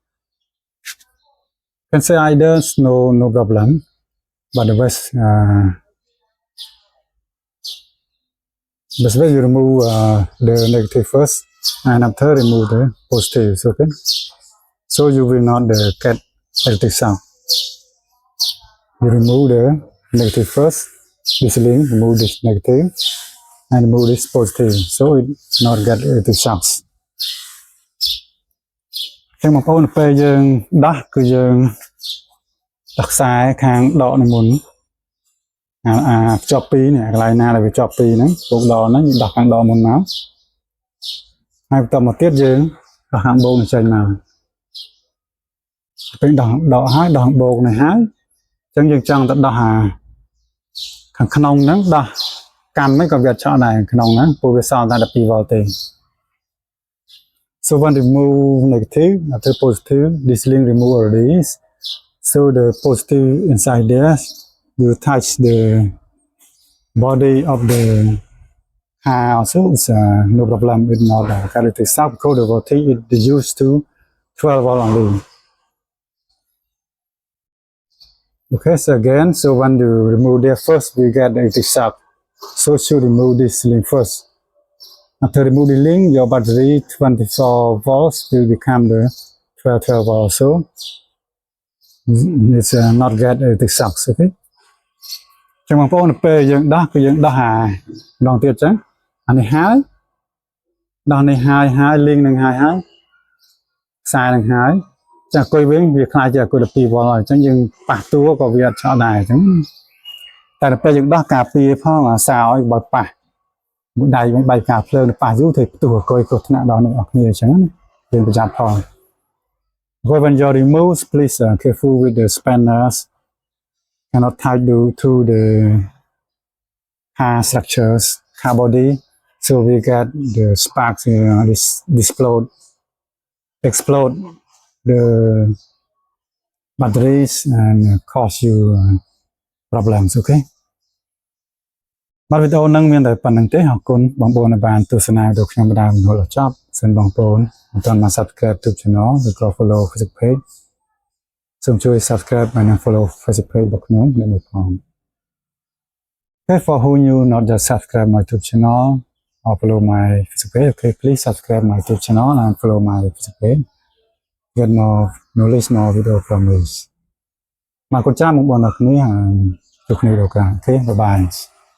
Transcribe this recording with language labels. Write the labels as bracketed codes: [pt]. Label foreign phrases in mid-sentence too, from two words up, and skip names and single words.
[en] Can say either no problem, but the best way you remove the negative first, and after remove the positive. Okay, so you will not get electric shock. you remove the negative first. This link, remove this negative and remove this positive, so it not get electric shocks. [km] ចឹងបងប្អូនពេលយើងដោះគឺយើងដោះខ្សែខាងដកនេះមុនភ្ជាប់ពីរនេះកន្លែងណាដែលវាជាប់ពីរហ្នឹងពុកដកហ្នឹងដោះខាងដកមុនមកហើយបន្តមកទៀតយើងដោះខាងបូកនេះចេញមក ពេលដោះហើយដោះបូកនេះហើយអញ្ចឹងយើងចង់ទៅដោះខាងក្នុងហ្នឹងដោះកាន់មិនក៏វាឆក់ដែរក្នុងហ្នឹងព្រោះវាសល់តែ12 volt ទេ [en] so when remove negative after positive this link remove already so the positive inside there you touch the body of the car also it's no problem with not electric shock because the voltage is reduced to 12 volt only. Okay, so again, so when you remove there first, we get the electric shock. So should remove this link first. After remove the link, your battery 24 volts will become the 12 volts. So it's not get electric shocks. [km] Okay. ចឹងបងប្អូនពេលយើងដោះគឺយើងដោះម្ដងទៀតចឹងអានេះហើយដោះនេះហើយលីងនឹងហើយខ្សែនឹងហើយ ចាក់អគុយវិញវាខ្លាចជាអគុយ12 volt ហើយអញ្ចឹងយើងប៉ះតួក៏វាអត់ឆក់ដែរអញ្ចឹងតែដល់ពេលយើងដោះការពារផងអាសាឲ្យបើប៉ះមួយដៃវិញបែកការភ្លើងទៅប៉ះយូរទៅផ្ទុះអគុយគ្រោះថ្នាក់ដល់អ្នកនរគ្នាអញ្ចឹងយើងប្រយ័ត្នផង [en] When you remove please careful with the spanners cannot tie due to the car structures car body so we get the sparks explode the batteries and cause you problems okay [km] បាទវីដេអូហ្នឹងមានតែប៉ុណ្្នឹងទេអរគុណបងប្អូនដែលបាន ទស្សនាវីដេអូខ្ញុំបណ្ដាលរហូតដល់ចប់សូមបងប្អូនមិនទាន់បាន Subscribe YouTube Channel ឬក៏ Follow Facebook Page សូមជួយ Subscribe ហើយនិង Follow Facebook Page របស់ខ្ញុំមួយផង [en] Okay, for who you not just subscribe my YouTube channel or follow my Facebook page, okay, please subscribe my YouTube channel and follow my Facebook page. Get more knowledge, more video from me. [km] មកកូនចាស់មកបងប្អូនគ្នាជួបគ្នាដល់ក្រោយ [en] Okay, bye bye.